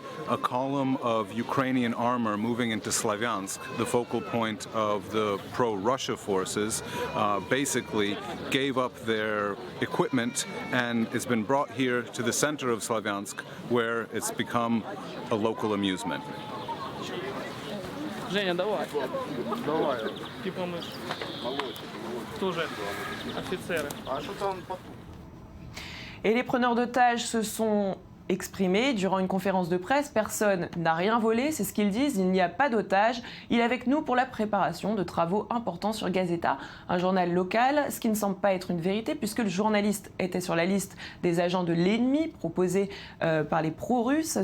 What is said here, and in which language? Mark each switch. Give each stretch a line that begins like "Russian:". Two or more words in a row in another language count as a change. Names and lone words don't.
English: a column of Ukrainian armor moving into Slavyansk, the focal point of the pro-Russia forces, basically gave up their equipment and it's been brought here to the center of Slavyansk where it's become a local amusement.
Russian: Женя, давай. Давай. Типа мы тоже офицеры.
French: Et les preneurs d'otages se sont exprimé durant une conférence de presse. Personne n'a rien volé, c'est ce qu'ils disent. Il n'y a pas d'otage. Il est avec nous pour la préparation de travaux importants sur Gazeta, un journal local, ce qui ne semble pas être une vérité puisque le journaliste était sur la liste des agents de l'ennemi proposés par les pro-russes.